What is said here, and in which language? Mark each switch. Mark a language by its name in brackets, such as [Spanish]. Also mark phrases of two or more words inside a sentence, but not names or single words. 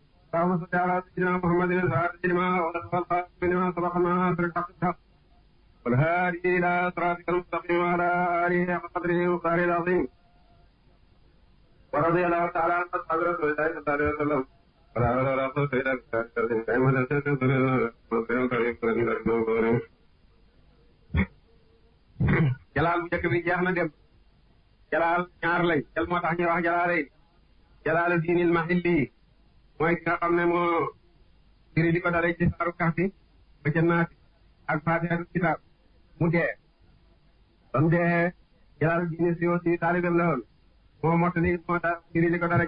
[Arabic] اللهم صل على سيدنا محمد الفاتح لما والخاتم لما سبق الناصر الحق بالحق والهادي الى صراطك المستقيم وعلى اله حق قدره ومقداره العظيم ورضي الله تعالى عن اصحاب رسول الله صلى الله عليه وسلم ولا حول ولا قوة الا بالله. [Wolof] jalaal bu njëkk bi jeex na dem jalaal ñaar lañ jal moo tax ñuy wax jalaalay jalaalu diinil mahilli mooy ki nga xam ne moo firi di ko dalee ci saaru Kahfi ba ca Naasi ak Faatihatul kitaab mu dee ba mu dee jalaalu diini si aussi taalibam la woon moo mottali moo tax firi di ko dalee